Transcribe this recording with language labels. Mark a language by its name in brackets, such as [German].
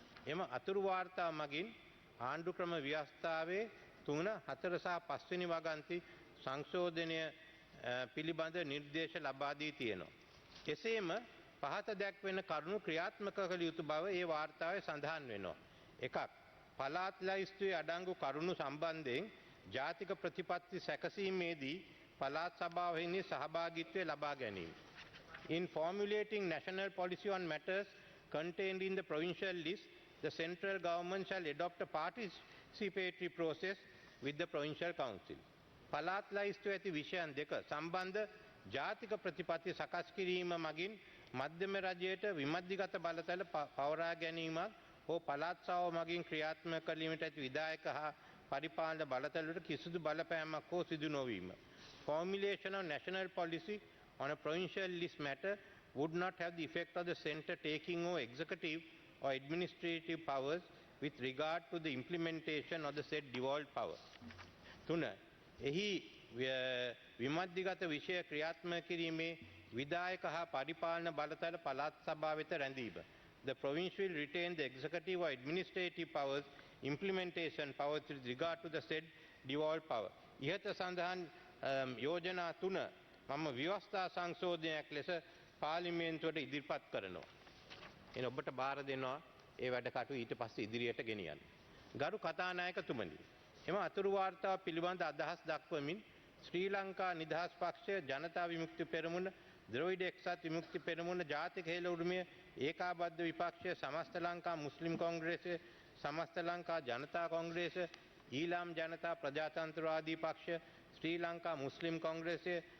[Sinhala] එම අතුරු වාර්තාව මගින් ආණ්ඩුක්‍රම ව්‍යවස්ථාවේ 3, 4 සහ 5 වෙනි වගන්ති සංශෝධනය පිළිබඳ නිර්දේශ ලබා දී තියෙනවා. කෙසේම පහත දැක්වෙන කරුණු ක්‍රියාත්මක කළ යුතු බව ඒ වාර්තාවේ සඳහන් වෙනවා. එකක්, පළාත් ලැයිස්තුවේ අඩංගු කරුණු සම්බන්ධයෙන් ජාතික ප්‍රතිපත්ති සැකසීමේදී පළාත් සභාවෙහි සහභාගීත්වය ලබා ගැනීම. [English] In formulating national policy on matters contained in the provincial list, the central government shall adopt a participatory process with the provincial council. [Sinhala] පළාත් ලැයිස්තුවේ ඇති විෂයන් දෙක සම්බන්ධ ජාතික ප්‍රතිපත්ති සකස් කිරීම මගින් මධ්‍යම රජයට විමධ්‍යගත බලතල පවරා ගැනීමක් හෝ පළාත් සභාව මගින් ක්‍රියාත්මක කිරීමට ඇති විධායක හා පරිපාලන බලතලවලට කිසිදු බලපෑමක් හෝ සිදු නොවීම. [English] Formulation of national policy on a provincial list matter would not have the effect of the centre taking over executive or administrative powers with regard to the implementation of the said devolved power. [Sinhala] 3. එහි විමධ්‍යගත විෂය ක්‍රියාත්මක කිරීමේ විධායක හා පරිපාලන බලතල පළාත් සභාව වෙත රැඳීම. [English] The province will retain the executive or administrative powers, implementation powers with regard to the said devolved power. [Sinhala] ඉහත සඳහන් යෝජනා 3 මම ව්‍යවස්ථා සංශෝධනයක් ලෙස පාර්ලිමේන්තුවට ඉදිරිපත් කරනවා. එන ඔබට බාර දෙනවා ඒ වැඩ කටයුතු ඊට පස්සේ ඉදිරියට ගෙනියන්න. ගරු කතානායකතුමනි, එම අතුරු වාර්තාව පිළිබඳ අදහස් දක්වමින් ශ්‍රී ලංකා නිදහස් පක්ෂය, ජනතා විමුක්ති පෙරමුණ, ද්‍රවිඩ එක්සත් විමුක්ති පෙරමුණ, ජාතික හේල උරුමය, ඒකාබද්ධ විපක්ෂය, සමස්ත ලංකා මුස්ලිම් කොංග්‍රේසය, සමස්ත ලංකා ජනතා කොංග්‍රේසය, ඊළාම් ජනතා ප්‍රජාතන්ත්‍රවාදී පක්ෂ, ශ්‍රී ලංකා මුස්ලිම් කොංග්‍රේසය,